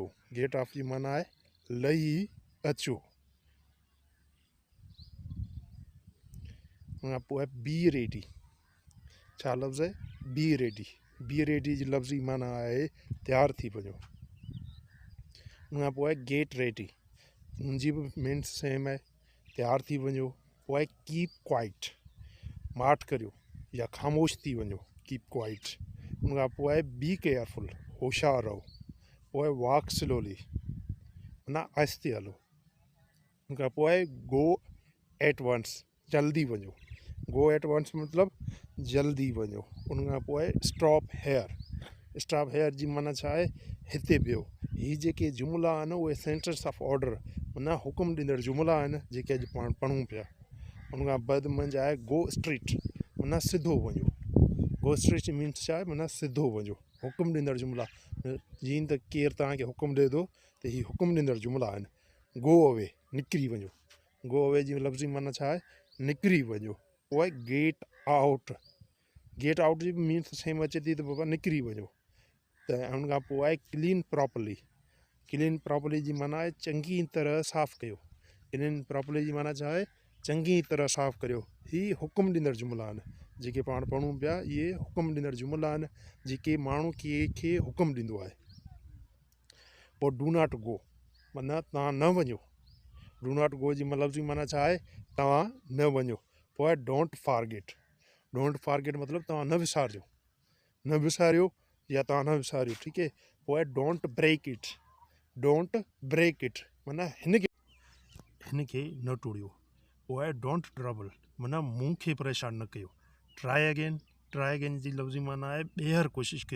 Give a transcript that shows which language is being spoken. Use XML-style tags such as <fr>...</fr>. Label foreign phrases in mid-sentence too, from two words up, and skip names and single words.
<en>get off</en> <sd>जी माना आहे लही अचो। उन खां पोइ</sd> <en>be ready,</en> <sd>छा लफ़्ज़ आहे</sd> <en>be ready</en> <sd>जी लफ़्ज़ जी माना आहे तयारु थी वञो। उन खां पोइ</sd> <en>get ready,</en> <sd>उनजी बि</sd> <en>means same</en> <sd>आहे, तयारु थी वञो।</sd> <en>पोइ keep quiet,</en> <sd>माठ करियो या ख़ामोश थी वञो,</sd> <en>keep quiet.</en> <sd>उन खां पोइ</sd> <en>be careful,</en> <sd>होशियारु रहो। पोइ</sd> <en>walk slowly</en> <sd>माना आहिस्ते हलो। उन खां पोइ</sd> <en>go at once,</en> <sd>जल्दी वञो।</sd> <en>go at once</en> <sd>मतिलबु जल्दी वञो। उन खां पोइ</sd> <en>stop here</en> <sd>जी माना छा आहे हिते बीहो। ही जेके जुमिला आहिनि उहे</sd> <en>sentence of order</en> <sd>माना हुकुम ॾींदड़ जुमिला आहिनि जेके अॼु पाण पढ़ूं पिया। उन खां बाद मंझि आहे</sd> <en>go street</en> <sd>माना सिधो वञो।</sd> <en>go street means</en> <sd>छा आहे माना सिधो वञो। हुकुम ॾींदड़ जुमिला, जीअं त केरु तव्हांखे हुकुम ॾिए थो त ही हुकुम ॾींदड़ जुमिला आहिनि।</sd> <en>go away</en> <sd>निकिरी वञो,</sd> <en>go away</en> <sd>जी लफ़्ज़ जी माना छा आहे निकिरी वञो। पोइ</sd> <en>get out</en> <sd>जी</sd> <en>means same</en> <sd>अचे थी त बाबा निकिरी वञो। त उन खां पोइ आहे</sd> <en>clean properly</en> <sd>जी माना आहे चङी तरह साफ़ु कयो।</sd> <en>clean properly</en> <sd>जी माना छा आहे चङी तरह साफ़ु करियो। ही हुकुम ॾींदड़ जुमिला आहिनि जेके पाण पढ़ूं पिया। इहे हुकुम ॾींदड़ जुमिला आहिनि जेके माण्हू खे हुकुम ॾींदो आहे। पोइ</sd> <en>do not go</en> <sd>माना तव्हां न वञो।</sd> <en>do not go</en> <sd>जी लफ़्ज़ जी माना छा आहे तव्हां न वञो। पोइ</sd> <en>don't forget</en> <sd>मतिलबु तव्हां न विसारियो या तव्हां न विसारियो, ठीकु आहे। पोइ</sd> <en>don't break it</en> <sd>माना हिन खे न टोड़ियो। पोइ</sd> <en>don't trouble</en> <sd>माना मूं खे परेशान न कयो।</sd> <en>try again</en> <sd>जी लफ़्ज़ जी माना आहे ॿीहर कोशिशि कयो।</sd>